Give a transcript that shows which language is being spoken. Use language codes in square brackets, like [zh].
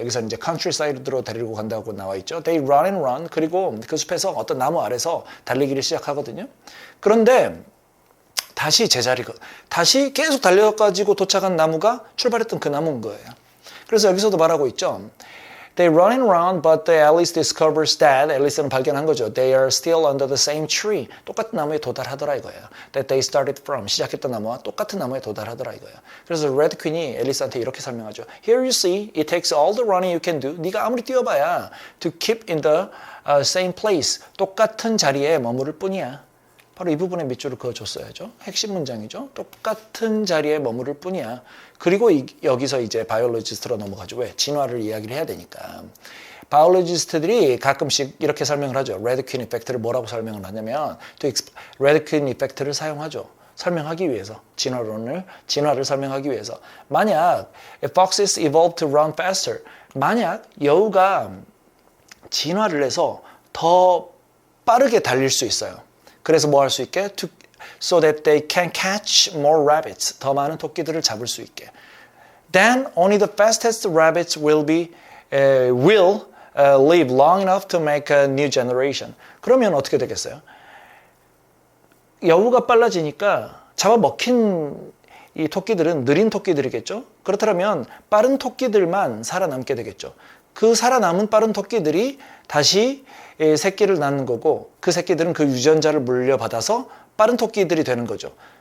[ko] 여기서 이제 컨트리사이드로 데리고 간다고 나와 있죠. [en] They run and run. [ko] 그리고 그 숲에서 어떤 나무 아래서 달리기를 시작하거든요. 그런데 다시 다시 계속 달려가지고 도착한 나무가 출발했던 그 나무인 거예요. 그래서 여기서도 말하고 있죠. [en] They run and run, but the Alice discovers that [ko] 앨리스는 발견한 거죠. [en] They are still under the same tree. [ko] 똑같은 나무에 도달하더라 이거예요. [en] That they started from. [ko] 시작했던 나무와 똑같은 나무에 도달하더라 이거예요. 그래서 레드 퀸이 앨리스한테 이렇게 설명하죠. [en] Here you see, it takes all the running you can do. [ko] 네가 아무리 뛰어봐야 [en] to keep in the same place. [ko] 똑같은 자리에 머무를 뿐이야. 바로 이 부분에 밑줄을 그어줬어야죠. 핵심 문장이죠. 똑같은 자리에 머무를 뿐이야. 그리고 여기서 이제 바이올로지스트로 넘어가죠. 왜? 진화를 이야기를 해야 되니까. 바이올로지스트들이 가끔씩 이렇게 설명을 하죠. 레드 퀸 이펙트를 뭐라고 설명을 하냐면 레드 퀸 이펙트를 사용하죠. 설명하기 위해서. 진화를 설명하기 위해서. [en] 만약 foxes evolved to run faster. [ko] 만약 여우가 진화를 해서 더 빠르게 달릴 수 있어요. 그래서 뭐 할 수 있게? [en] So that they can catch more rabbits. [ko] 더 많은 토끼들을 잡을 수 있게. [en] Then only the fastest rabbits will be will live long enough to make a new generation. [ko] 그러면 어떻게 되겠어요? 여우가 빨라지니까 잡아먹힌 이 토끼들은 느린 토끼들이겠죠? 그렇다면 빠른 토끼들만 살아남게 되겠죠. 그 살아남은 빠른 토끼들이 다시 새끼를 낳는 거고 그 새끼들은 그 유전자를 물려받아서 빠른 토끼들이 되는 거죠.